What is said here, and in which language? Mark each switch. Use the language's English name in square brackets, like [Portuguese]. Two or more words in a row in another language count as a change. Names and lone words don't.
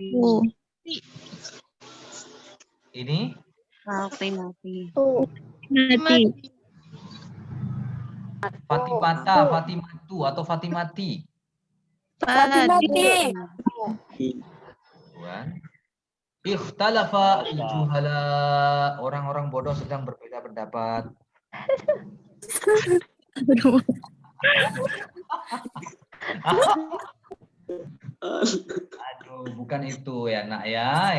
[Indonesian] Ini Fatimati. Fatimata, Fatimatu atau Fatimati. Fatimati. [Arabic] اختلف الجهلاء. [Indonesian] Orang-orang bodoh sedang berbeda pendapat. Aduh, bukan itu ya nak ya.